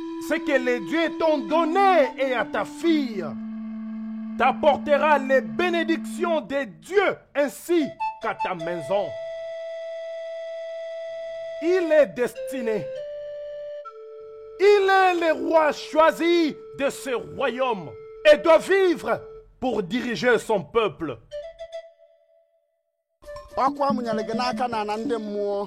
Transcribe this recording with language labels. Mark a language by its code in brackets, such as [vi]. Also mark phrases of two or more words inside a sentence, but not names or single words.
[fr] ce que les dieux t'ont donné et à ta fille t'apportera les bénédictions des dieux ainsi qu'à ta maison. Il est destiné. Il est le roi choisi de ce royaume et doit vivre pour diriger son peuple. [ig] Ọkwa mụnyere gị n'aka na ana ndị mmụọ.